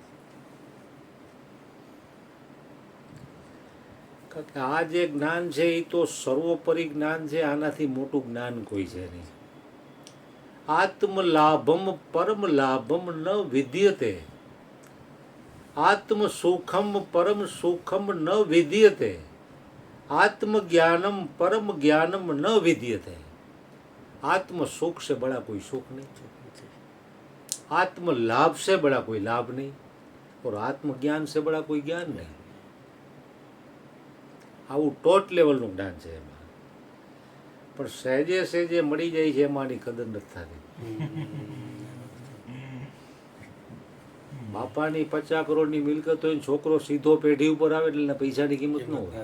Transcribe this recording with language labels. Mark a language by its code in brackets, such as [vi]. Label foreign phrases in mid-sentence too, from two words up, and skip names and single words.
[gu] કારણ કે આ જે જ્ઞાન છે એ તો સર્વોપરી જ્ઞાન છે. આનાથી મોટું જ્ઞાન કોઈ છે નહીં. [sa] આત્મલાભમ પરમ લાભમ ન વિદ્યતે, આત્મ સુખમ પરમ સુખમ ન વિદ્યતે, आत्मज्ञानम परम ज्ञानम न विद्यते. [hi] आत्म सुख से बड़ा कोई सुख नहीं, आत्म लाभ से बड़ा कोई लाभ नहीं, और आत्मज्ञान से बड़ा कोई ज्ञान नहीं. [gu] આવું ટોટ લેવલનું જ્ઞાન છે. એમાં પણ સહેજે સહેજે મળી જાય છે એમાંની કદર નથી થતી. બાપાની 50 કરોડની મિલકત હોય, છોકરો સીધો પેઢી ઉપર આવે એટલે એના પૈસાની કિંમત ન હોય.